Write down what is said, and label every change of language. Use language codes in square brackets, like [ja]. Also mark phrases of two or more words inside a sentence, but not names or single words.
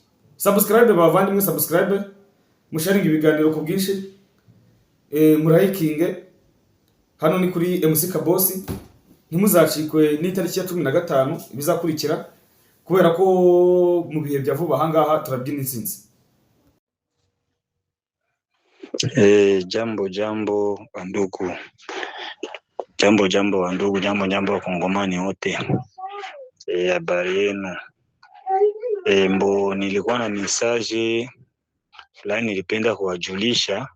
[rw] Subscribe bavandimwe, subscribe, musharinga ibiganiro ku bwinshi, murayikinge. Hano ni kuri MC Kabosi. Ntimuzacikwe n'itariki ya 15 bizakurikira kubera ko mu bihe bya vuba ahangaha turabyina insinzi. [sw] Jambo wandugu. Jambo wandugu, jambo wakongomani wote. Habari yenu. Nilikuwa na message fulani nilipenda kuwajulisha.